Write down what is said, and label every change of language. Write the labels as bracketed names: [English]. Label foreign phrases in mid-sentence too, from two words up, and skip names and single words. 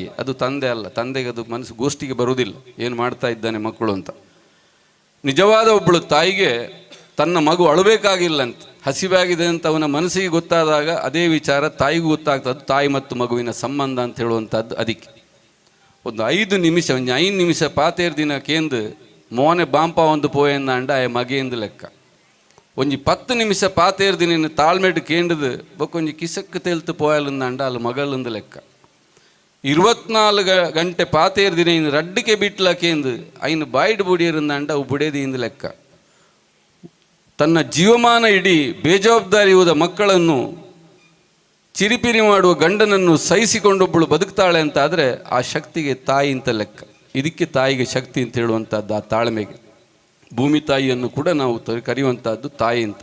[Kannada] ಅದು ತಂದೆ ಅಲ್ಲ, ತಂದೆಗೆ ಅದು ಮನಸ್ಸು ಗೋಷ್ಠಿಗೆ ಬರುವುದಿಲ್ಲ, ಏನು ಮಾಡ್ತಾ ಇದ್ದಾನೆ ಮಕ್ಕಳು ಅಂತ. ನಿಜವಾದ ಒಬ್ಬಳು ತಾಯಿಗೆ ತನ್ನ ಮಗು ಅಳಬೇಕಾಗಿಲ್ಲ ಅಂತ, ಹಸಿವಾಗಿದೆ ಅಂತ ಅವನ ಮನಸ್ಸಿಗೆ ಗೊತ್ತಾದಾಗ ಅದೇ ವಿಚಾರ ತಾಯಿಗೂ ಗೊತ್ತಾಗ್ತದೆ. ತಾಯಿ ಮತ್ತು ಮಗುವಿನ ಸಂಬಂಧ ಅಂತ ಹೇಳುವಂಥದ್ದು. [Tulu] ಅದಕ್ಕೆ ಒಂದು 5 ನಿಮಿಷ ಪಾತೇರ್ ದಿನ ಕೇಂದ್ರ ಮೋನೆ ಬಾಂಪ ಒಂದು ಪೋಯಂದಾಂಡ ಆ ಮಗೆಯಿಂದ ಲೆಕ್ಕ. ಒಂಜಿ 10 ನಿಮಿಷ ಪಾತೇರ್ ದಿನ ತಾಳ್ಮೆಡ್ ಕೇಂದ್ರದು ಬೊಕ್ಕೊಂಜಿ ಕಿಸಕ್ಕೆ ತೆಲ್ತು ಪೋಯಲಂದಾಂಡ ಅಲ್ಲಿ ಮಗಳಂದು ಲೆಕ್ಕ. 24 ಗಂಟೆ ಪಾತೇರ್ ದಿನ ಇನ್ನು ರಡ್ಡಿಕೆ ಬಿಟ್ಲ ಕೇಂದ್ರ ಐನು ಬಾಯ್ಡ್ ಬುಡಿಯರಿಂದಾಂಡ ಅವು ಬುಡೇದಿಯಿಂದ ಲೆಕ್ಕ. [Kannada] ತನ್ನ ಜೀವಮಾನ ಇಡೀ ಬೇಜವಾಬ್ದಾರಿ ಹೋದ ಮಕ್ಕಳನ್ನು ಚಿರಿಪಿರಿ ಮಾಡುವ ಗಂಡನನ್ನು ಸಹಿಸಿಕೊಂಡೊಬ್ಬಳು ಬದುಕ್ತಾಳೆ ಅಂತ ಆದರೆ ಆ ಶಕ್ತಿಗೆ ತಾಯಿ ಅಂತ ಲೆಕ್ಕ. ಇದಕ್ಕೆ ತಾಯಿಗೆ ಶಕ್ತಿ ಅಂತ ಹೇಳುವಂಥದ್ದು, ಆ ತಾಳ್ಮೆಗೆ. ಭೂಮಿ ತಾಯಿಯನ್ನು ಕೂಡ ನಾವು ಕರೆಯುವಂಥದ್ದು ತಾಯಿ ಅಂತ.